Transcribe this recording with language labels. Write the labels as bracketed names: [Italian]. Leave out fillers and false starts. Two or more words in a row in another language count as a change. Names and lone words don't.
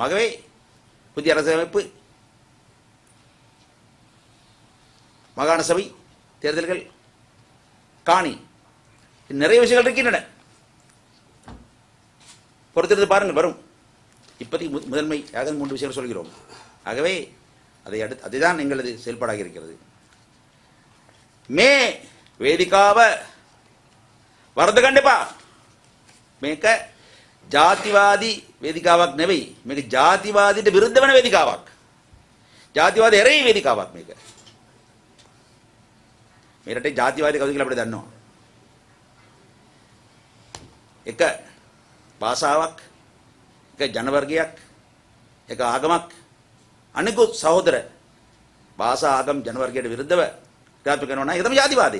[Tamil] ஆகவே புதிய அரசியலமைப்பு, மாகாண சபை தேர்தல்கள், காணி, நிறைய விஷயங்கள் இருக்கின்றன. பொறுத்திருந்து பாருங்கள், வரும். இப்போதைக்கு முதன்மையாக 3 விஷயங்கள் சொல்கிறோம். ஆகவே அதுதான் எங்களது செயல்பாடாக இருக்கிறது. [Sinhala] මේ වේදිකාව [Tamil] வரது கண்டிப்பா [Sinhala] මේක ජාතිවාදී වේදිකාවක් නෙවෙයි. මේක ජාතිවාදීට විරුද්ධ වෙන වේදිකාවක්. ජාතිවාද එරෙහි වේදිකාවක් මේක. මේ රටේ ජාතිවාදී කවුද කියලා අපිට දන්නවා. එක භාෂාවක්, එක ජන වර්ගයක්, එක ආගමක් අනිකුත් සහෝදර භාෂා ආගම් ජන වර්ගයට විරුද්ධව ක්‍රියාත්මක කරනවා නම් ඒක තමයි ජාතිවාදය.